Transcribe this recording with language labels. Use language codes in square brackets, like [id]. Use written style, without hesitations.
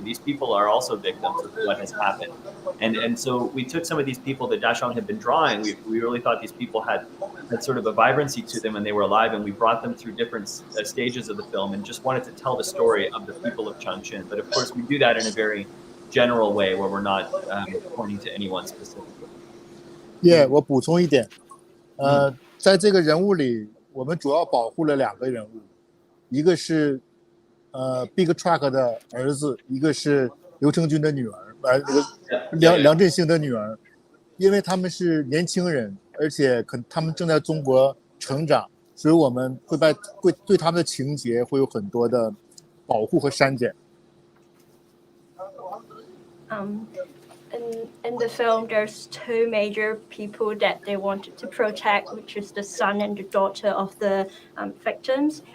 [en] These people are also victims of what has happened. And so we took some of these people that Daxiong had been drawing. We really thought these people had sort of a vibrancy to them, and they were alive, and we brought them through different stages of the film and just wanted to tell the story of the people of Changchun. But of course, we do that in a very general way where we're not pointing to anyone specifically. [zh] 我补充一点，在这个人物里，我们主要保护了2个人物，一个是Big Truck 的儿子，一个是刘成军的女儿，梁振兴的女儿，因为他们是年轻人，而且他们正在中国成长，所以我们会对他们的情节会有很多的保护和删减。 [en] In the film, there's 2 major people that they wanted to protect, which is the son and the daughter of the victims.